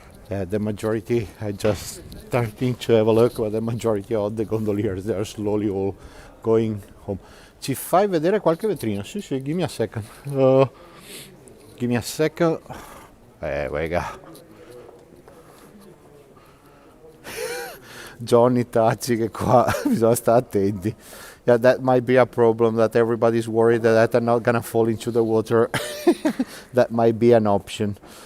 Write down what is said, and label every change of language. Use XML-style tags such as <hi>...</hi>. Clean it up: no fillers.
<en>Yeah, the majority, I just starting to have a look, but the majority of the gondoliers, they are slowly all going home.</en> <it>Ci fai vedere qualche vetrina? Sì, sì,</it> <en>give me a second. Give me a second. We go.</en> <it>Johnny Tacci, che qua bisogna stare attenti.</it> <en>Yeah, that might be a problem, that everybody's worried that they're not gonna fall into the water. That might be an option.</en>